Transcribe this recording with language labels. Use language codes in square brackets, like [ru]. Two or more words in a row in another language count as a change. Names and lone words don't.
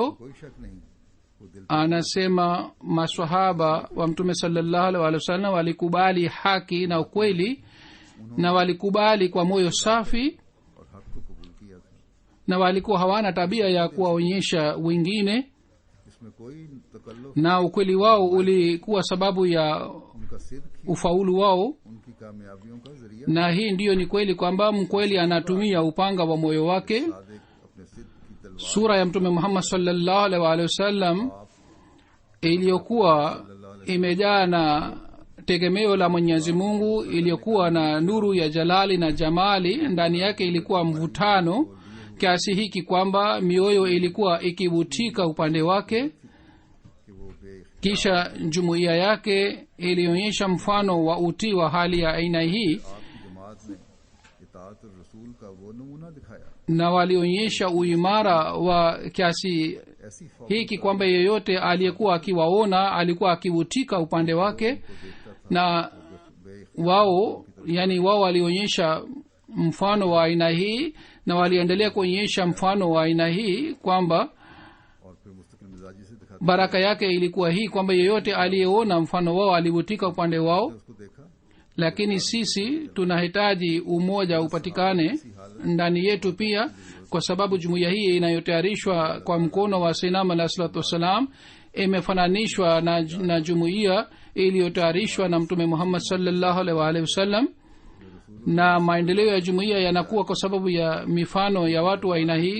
[ur] کوئی شک نہیں وہ دل [sw] Anasema maswahaba wa Mtume [ar] صلى الله عليه وسلم [sw] walikubali haki na ukweli na walikubali kwa moyo safi, [ur] اور حق کو قبول کیا تھا. [sw] na walikuwa hawana tabia ya kuwaonyesha wengine, [ur] اس میں کوئی تکلف [sw] na ukweli wao ulikuwa sababu ya [ur] ان کا صدق ہی [sw] ufaulu wao. [ur] ان کی کامیابیوں کا ذریعہ. [sw] Na hii ndiyo ni kweli kwamba mkweli anatumia upanga wa moyo wake. [ur] صادق اپنے صدق کی تلوار [sw] Sura ya Mtume Muhammad [ar] صلى الله عليه وسلم [sw] iliyokuwa imejaa na tegemeo la Mwenyezi Mungu, iliyokuwa na nuru ya jalali na jamali, ndani yake ilikuwa mvutano kiasi hiki kwamba mioyo ilikuwa ikivutika upande wake. [ur] کہ وہ بے [sw] Kisha jumuiya yake ilionyesha mfano wa utii wa hali ya aina hii, [ur] آپ کی جماعت نے اطاعت رسول کا وہ نمونہ دکھایا. [sw] na walionyesha uimara wa kiasi [ur] ایسی فوج [sw] hiki kwamba yeyote aliyekuwa akiwaona alikuwa akivutika upande wake. Na wao wao walionyesha mfano wa aina hii na waliendelea kuonyesha mfano wa aina hii kwamba [ur] اور پھر مستقل مزاجی سے دکھاتے [sw] baraka yake ilikuwa hii kwamba yeyote aliyeona mfano wao alivutika upande wao. [ur] اس کو دیکھا [sw] Lakini sisi tunahitaji umoja upatikane ndani yetu pia, kwa sababu jumuiya hii inayotayarishwa kwa mkono wa Sayyidina [ar] عليه الصلاة والسلام [sw] imefananishwa na jumuiya iliyotayarishwa na mtume muhammad [ar] صلى الله عليه وآله وسلم [sw] na maendeleo ya jumuiya yanakuwa kwa sababu ya mifano ya watu wa aina hii.